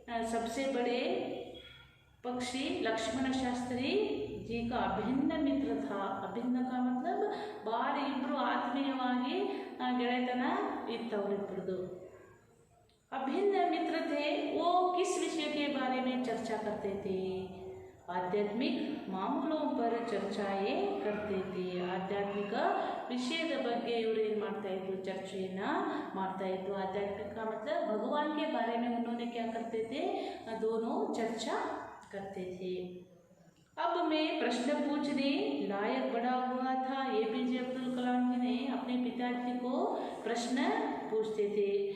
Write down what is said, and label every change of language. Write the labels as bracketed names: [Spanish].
[Hindi] सबसे बड़े पक्षी लक्ष्मण शास्त्री जी का अभिन्न मित्र था। अभिन्न का मतलब [Kannada] ಬಾರಿ ಇಬ್ಬರು ಆತ್ಮೀಯವಾಗಿ ಗೆಳೆತನ ಇತ್ತವರಿಬ್ಬರದು। [Hindi] अभिन्न मित्र थे। वो किस विषय के बारे में चर्चा करते थे? आध्यात्मिक मामलों पर चर्चाएं करते थे। [Kannada] आध्यात्मिक विषयದ ಬಗ್ಗೆ ಇವರು ಏನು ಮಾಡ್ತಾ ಇದ್ರು? ಚರ್ಚೆಯನ್ನು ಮಾಡ್ತಾ ಇದ್ರು। [Hindi] आध्यात्मिक का मतलब भगवान के बारे में उन्होंने क्या करते थे? दोनों चर्चा करते थे। अब मैं प्रश्न पूछने लायक बड़ा हुआ था। APJ अब्दुल कलाम जी ने अपने पिताजी को प्रश्न पूछते थे।